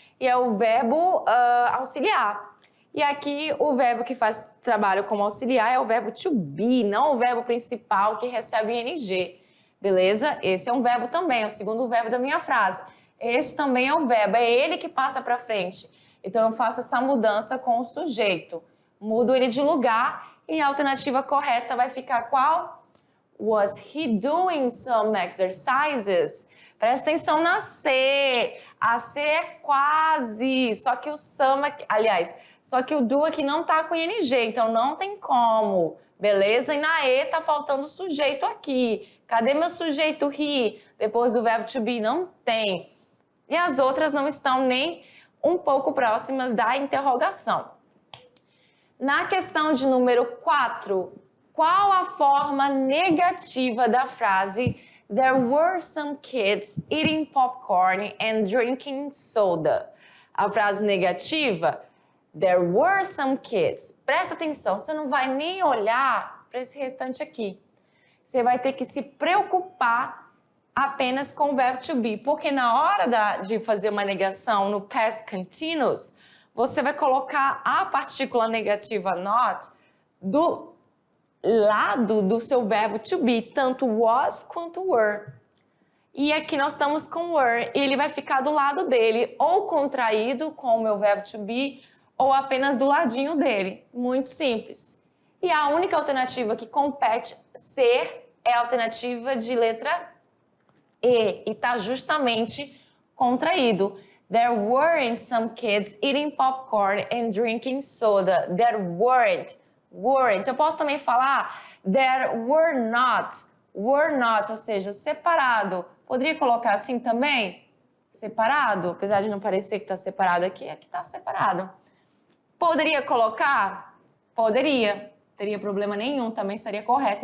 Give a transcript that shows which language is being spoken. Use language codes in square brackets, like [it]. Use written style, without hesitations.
[pt] E é o verbo auxiliar. E aqui o verbo que faz trabalho como auxiliar é o verbo to be, não o verbo principal que recebe ing. Beleza? Esse é um verbo também, é o segundo verbo da minha frase. Este também é um verbo, é ele que passa para frente. Então eu faço essa mudança com o sujeito. Mudo ele de lugar e a alternativa correta vai ficar qual? [en] Was he doing some exercises? [pt] Presta atenção na C. A C é quase, só que o some, só que o do aqui não tá com ing, então não tem como, beleza? E na E tá faltando o sujeito aqui. Cadê meu sujeito he? Depois do verbo to be não tem. E as outras não estão nem um pouco próximas da interrogação. Na questão de número 4, qual a forma negativa da frase [en] There were some kids eating popcorn and drinking soda? [pt] A frase negativa, [en] There were some kids. [pt] Presta atenção, você não vai nem olhar para esse restante aqui. Você vai ter que se preocupar apenas com o verbo to be, porque na hora de fazer uma negação no past continuous, você vai colocar a partícula negativa not do lado do seu verbo to be, tanto was quanto were. E aqui nós estamos com were, e ele vai ficar do lado dele, ou contraído com o meu verbo to be, ou apenas do ladinho dele. Muito simples. E a única alternativa que compete ser é a alternativa de letra E está justamente contraído. [en] There weren't some kids eating popcorn and drinking soda. There weren't. [pt] Eu posso também falar [en] there were not, [pt] ou seja, separado. Poderia colocar assim também? Separado, apesar de não parecer que está separado aqui está separado. Poderia colocar? Poderia. Teria problema nenhum, também estaria correto.